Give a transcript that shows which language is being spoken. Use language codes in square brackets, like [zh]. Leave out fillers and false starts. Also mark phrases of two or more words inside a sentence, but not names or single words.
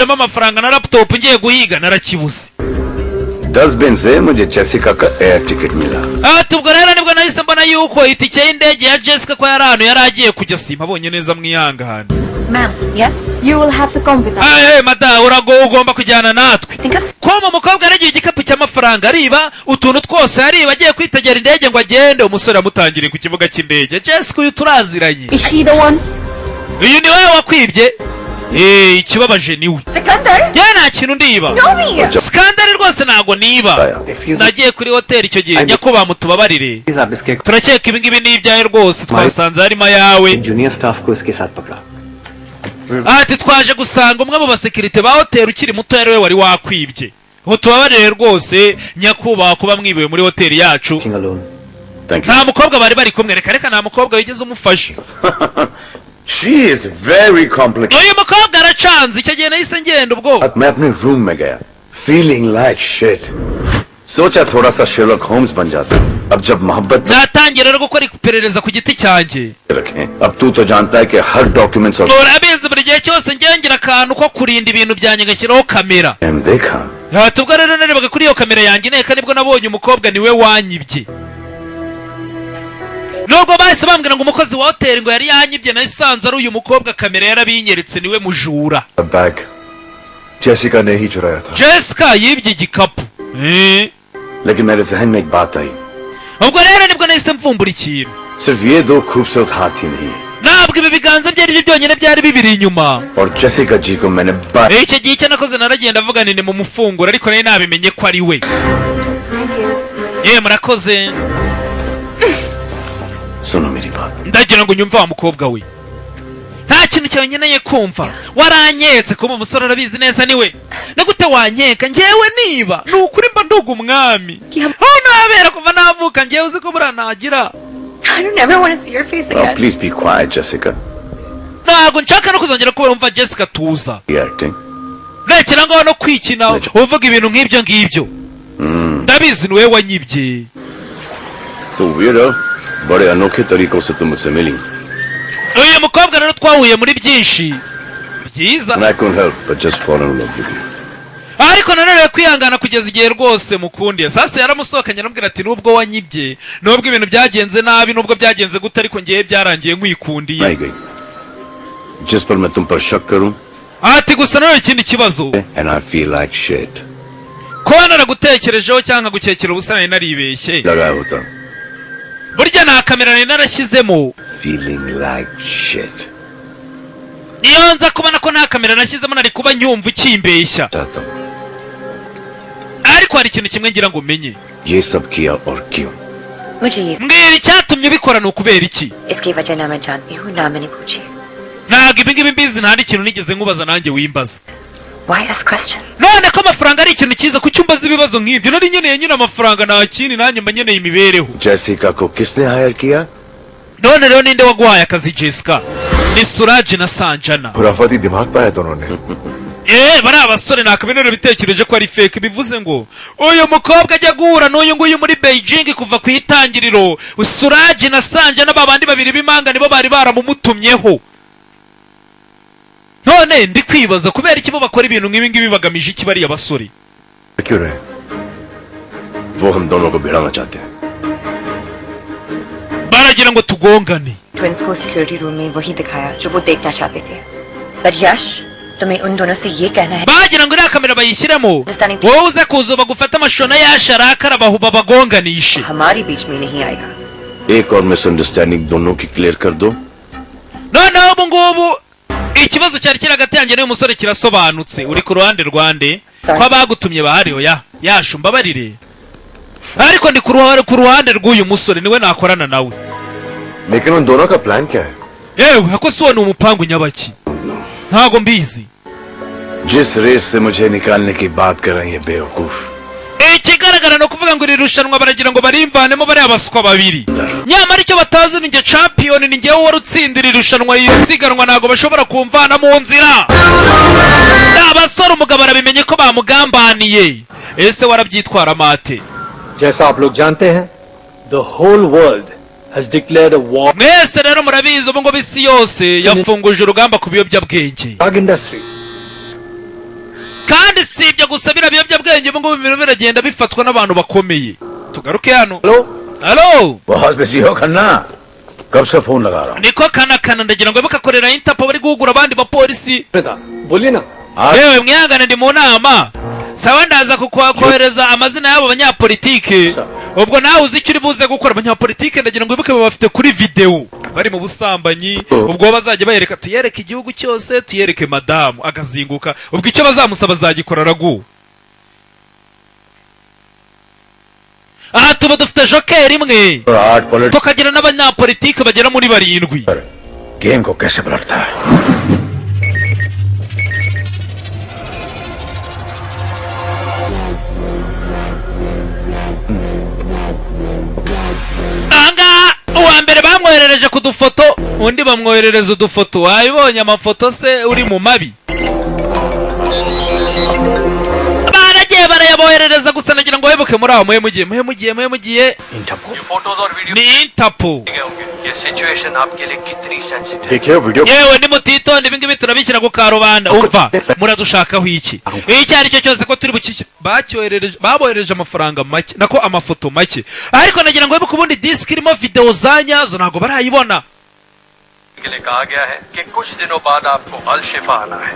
[rw] nashyizemo amafaranga na laptop ngiye guhiga narakibuze [hi] 10 दिन से मुझे जेसिका का एयर टिकट मिला [rw] tubwo rero nibwo nahise mbona yuko itike y'indege ya Jessica ko yari ahantu yari agiye kujya simpabonye neza mwihangane. [en] Ma'am, yes, you will have to come with us. [rw] Hey mada ugomba kujyana natwe ko mu mukobwa aragiye igikapu cy'amafaranga ariba utuntu twose ariba agiye kwitegera indege ngo agende umusore amutangiriye ku kibuga cy'indege. Jessica uyu turaziranye. [en] Is she the one? [rw] Uyu ni wewe wakwibye? Ikibabaje niwe. Sikandar? Njye nta kintu ndiba. Sikandar rwose ntago niba. Nagiye kuri hoteli icyo gihe nyakubahwa mutubabarire. Turakeka ibi ngibi ni ibyawe rwose twasanze harimo ayawe. [en] junior staff [hi] को इसके साथ पकड़ा [rw] ati twaje gusanga umwe mu basekirite ba hoteli ukiri muto yari we wari wakwibye. Tubabarire rwose nyakubahwa kuba mwibiwe muri hoteli yacu. Nta mukobwa bari kumwe reka nta mukobwa wigeze umufasha. [en] She is very complicated. [rw] Uyu mukobwa aracanze icyo gihe nahise ngenda ubwo. [hi] मैं अपने रूम में गया [en] feeling like shit. [hi] सोचा थोड़ा सा Sherlock Holmes बन जाता. अब जब मोहब्बत [rw] natangira rero gukora iperereza ku giti cyanjye. [hi] अब तू तो जानता है कि हर डॉक्यूमेंट्स और [rw] urabizi buri gihe cyose ngira akantu ko kurinda ibintu byanjye ngashyiraho kamera. [hi] देखा [rw] tubwo rero narebaga kuri iyo kamera yanjye neka nibwo nabonye umukobwa niwe wanyibye. Nubwo bahise bambwira ngo umukozi wa hoteli ngo yari yanyibye nasanze ari uyu mukobwa kamera yarabinyeretse niwe mujura. [hi] Jessica ने ही चुराया था. [rw] Jessica yibye igikapu. [hi] लेकिन मेरे जहन में एक बात आई. [rw] ubwo rero nibwo nahise mvumbura ikintu. [hi] सिर्फ ये दो खूबसूरत हाथ ही नहीं. [rw] ntabwo ibi biganza byari byo byonyine byari bibiri inyuma. [hi] और Jessica जी को मैंने [rw] icyo gihe icyo nakoze naragenda avuga ni mu mufungura ariko nari nabimenye ko ari we. murakoze. [hi] सुनो मेरी बात. [rw] ndagira ngo nyumve wa mukobwa we. nta kintu cyawe nkeneye kumva. waranyetse kuba umusore arabizi neza niwe. nagute wanyeka njyewe niba ni ukuri mba nduga umwami. aho nabera kuva navuka njyewe uzi ko buriya nagira. [en] I don't ever want to see your face again. Please be quiet, Jessica. [rw] ntabwo nshaka no kuzongera kuba wumva Jessica tuza. Acting. rekera ngaho no kwikina uvuga ibintu nk'ibyo ngibyo. ndabizi niwe wanyibye. [hi] तो weirdo. बड़े अनोखे तरीकों से तुम मुझसे मिली. [rw] uyu mukobwa rero twahuye muri byinshi byiza. [en] I couldn't help but just fall in love with you. [rw] ariko nanone kwihangana kugeza igihe rwose mukundiye. sasa yaramusohokanye aramubwira ati nubwo wanyibye nubwo ibintu byagenze nabi nubwo byagenze gute ariko ngiye byarangiye nkwikundiye. [hi] जिस पर मैं तुम पर शक करूं. [rw] ati gusa nanone ikindi kibazo. [en] And I feel like shit. [rw] kuba naragutekerejeho cyangwa gukekera ubusa nari naribeshye. [hi] लगा होता. [rw] burya nta kamera nari narashyizemo. [en] Feeling like shit. [rw] niyo nza kubona ko nta kamera nashyizemo nari kuba nyumva ikimbeshya. ariko hari ikintu kimwe ngira ngo umenye. [hi] ये सब किया और क्यों? मुझे ये [rw] mbwira icyatumye ubikora ni ukubera iki. [hi] इसकी वजह ना मैं जानती हूँ ना मैंने पूछी. [rw] ntabwo ibi ngibi mbizi nta n'ikintu nigeze nkubaza nanjye wimbaza. [en] Why ask questions? [rw] none ko amafaranga ari ikintu cyiza kuki umbaza ibibazo nk'ibyo. nari nkeneye nyine amafaranga nta kindi nanjye mba nkeneye imibereho. [hi] Jessica को किसने हायर किया? [rw] none rero ninde waguhaye akazi Jessica? ni Suraj na Sanjana. [hi] खुराफाती दिमाग पाया दोनों ने. [rw] bari abasore nakabinero bitekereje ko ari fake. bivuze ngo uyu mukobwa ajya guhura n'uyu nguyu muri Beijing kuva ku itangiriro. Suraj na Sanjana babandi babiri b'imanga nibo bari baramumutumyeho. none ndi kwibaza kubera iki bo bakora ibintu nk'ibi ngibi bagamije iki bari abasore. [hi] क्यों रहे? वो हम दोनों को भिड़ाना चाहते हैं. [rw] baragira ngo tugongane. [hi] ट्विंस को [en] security room [hi] में वही दिखाया जो वो देखना चाहते थे. पर यश तुम्हें उन दोनों से ये कहना है. [rw] bagira ngo iriya kamera bayishyiremo wowe uze kuza bagufata amashusho na Yash arakara bagonganishe. [hi] हमारे बीच में नहीं आएगा. एक और मिसअंडरस्टैंडिंग दोनों की क्लियर कर दो. [rw] noneho ubu ngubu ikibazo cyari kiri hagati yanjye n'uyu musore kirasobanutse. uri ku ruhande rwande ko abagutumye bahari. oya Yash mbabarire ariko ndi ku ruhande rw'uyu musore niwe nakorana nawe. [hi] लेकिन उन दोनों का प्लान क्या है? [rw] yewe ako si uwo ni umupangu nyabaki. ntago mbizi. [hi] जिस रेस से मुझे निकालने की बात कर रही है बेवकूफ. [rw] ikigaragara no kuvuga ngo iri rushanwa baragira ngo barimvanemo bari abaswa babiri. nyamara icyo batazi ni nge champion ni ngewe wari utsindira irushanwa yisiganwa ntago bashobora kumvana mu nzira. abasore umugabo arabimenye ko bamugambaniye. ese warabyitwara mate? [hi] जैसा आप लोग जानते हैं [en] the whole world has declared a war. [rw] mwese rero murabizi ubu ngo isi yose yafunguje urugamba ku biyobyabwenge. [en] Drug industry [rw] kandi si ibyo gusa biriya biyobyabwenge ubu ngubu ibintu biragenda bifatwa n'abantu bakomeye. Tugaruke hano. Halo [hi] बहुत बिजी हो खन्ना, कब से फोन लगा रहा हूँ. [rw] niko kana ndagira ngo bakakorera Interpol bari guhugura abandi bapolisi. [hi] बोलिए ना. [rw] yewe mwihangane ndi mu nama. Sawa ndaza kohereza amazina y'abo banyapolitike. Ubwo nawe uzi icyo uri buze gukora. Abanyapolitike ndagira ngo wibuke bafite kuri video bari mu busambanyi. Ubwo bazajya bayereka, tuyereke igihugu cyose, tuyereke madamu agazinguka. Ubwo icyo bazamusaba azagikora ragu. Aha tuba dufite joker imwe tukagira n'abanyapolitike bagera muri 7. [hi] गेम को कैसे पलटता है. [rw] Anga uwa mbere bamwoherereje ku dufoto, undi bamwoherereza udufoto. Wabibonye amafoto se uri mu mabi? Baragiye barayaboherereza gusa nagira ngo wibuke muri aho mugiye ni Interpol. [hi] ये सिचुएशन आपके लिए कितनी सेंसिटिव. देखिए वीडियो. [rw] Yewe ndi mutitonde ibi ngibi turabishyira ku karubanda. Umva muradushakaho iki? Icyo ari cyo cyose ko turi bukike babohereje amafaranga make nako amafoto make. Ariko nagira ngo wibuke ubundi disk irimo video zanyazo ntago barayibona. [hi] के लिए कहा गया है कि कुछ दिनों बाद आपको अल शिफा आना है.